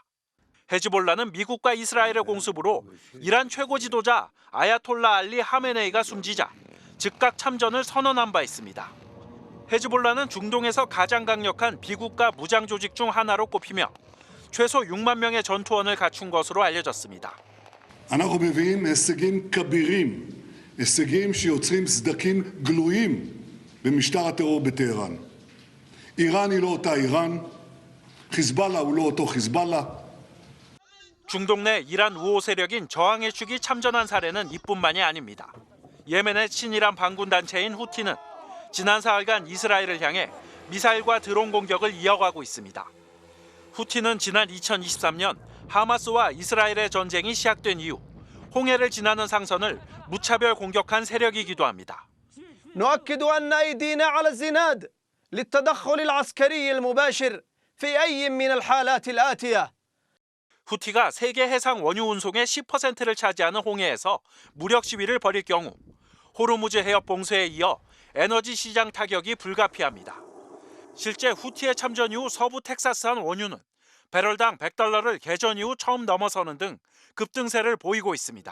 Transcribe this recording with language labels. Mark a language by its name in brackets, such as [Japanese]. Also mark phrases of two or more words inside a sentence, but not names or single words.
[Korean] 헤즈볼라는 미국과 이스라엘의 공습으로 이란 최고 지도자 아야톨라 알리 하메네이가 숨지자 즉각 참전을 선언한 바 있습니다. 헤즈볼라는 중동에서 가장 강력한 비국가 무장 조직 중 하나로 꼽히며 최소 6만 명의 전투원을 갖춘 것으로 알려졌습니다. [Hebrew] אנחנו מביאים הישגים כבירים, הישגים שיוצרים סדקים גלויים במשטר הטרור בטהרן. איראן היא לא אותה איראן, חיזבאללה הוא לא אותו חיזבאללה. [Korean] 중동 내 이란 우호 세력인 저항의 축이 참전한 사례는 이뿐만이 아닙니다. 예멘의 친이란 반군 단체인 후티는 지난 사흘간 이스라엘을 향해 미사일과 드론 공격을 이어가고 있습니다. 후티는 지난 2023년 하마스와 이스라엘의 전쟁이 시작된 이후 홍해를 지나는 상선을 무차별 공격한 세력이기도 합니다. [Arabic] نؤكد أن أيدينا على الزناد للتدخل العسكري المباشر في أي من الحالات الآتية. [Korean] 후티가 세계 해상 원유 운송의 10%를 차지하는 홍해에서 무력 시위를 벌일 경우 호르무즈 해협 봉쇄에 이어 에너지 시장 타격이 불가피합니다. 실제 후티의 참전 이후 서부 텍사스한 원유는 배럴당 $100를 개전 이후 처음 넘어서는 등 급등세를 보이고 있습니다.